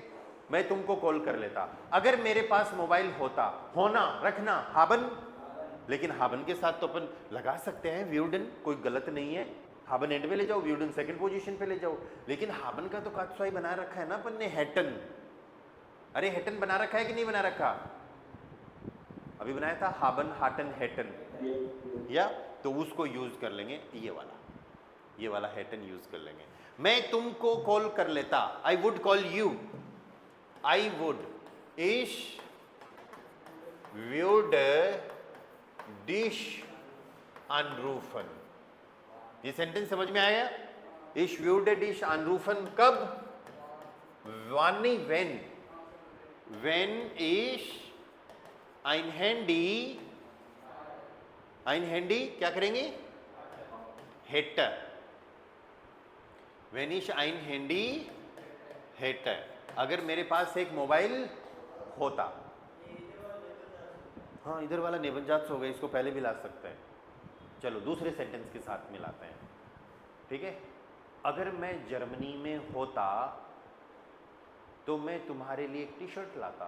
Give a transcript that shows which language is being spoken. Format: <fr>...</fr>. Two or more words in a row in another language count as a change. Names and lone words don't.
<hi>मैं तुमको कॉल कर लेता अगर मेरे पास मोबाइल होता, होना, रखना, हाबन, लेकिन हाबन के साथ तो अपन लगा सकते हैं व्यूडन, कोई गलत नहीं है, हाबन एंड में ले जाओ, व्यूडन</hi> <en>second position</en> <hi>पे ले जाओ, लेकिन हाबन का तो कात्सुआई बना रखा है ना अपन ने, हैटन। अरे हैटन बना रखा है कि नहीं बना रखा? अभी बनाया था</hi> <de>haben, hatten, hätten,</de> <hi>या तो उसको यूज कर लेंगे, ये वाला हैटन यूज कर लेंगे। मैं तुमको कॉल कर लेता,</hi> <en>I would call you, I would,</en> <de>ich würde dich anrufen।</de> <hi>ये सेंटेंस समझ में आया?</hi> <de>ich würde dich anrufen</de> <hi>कब? wann नहीं,</hi> <de>when ich ein Handy</de> <hi>क्या करेंगे?</hi> <de>hätte, wenn ich ein Handy हेट है।</de> <hi>अगर मेरे पास एक मोबाइल होता, हाँ इधर वाला नेबनजात हो गया, इसको पहले भी ला सकते हैं। चलो दूसरे सेंटेंस के साथ मिलाते हैं, ठीक है। अगर मैं जर्मनी में होता तो मैं तुम्हारे लिए एक टी शर्ट लाता।</hi>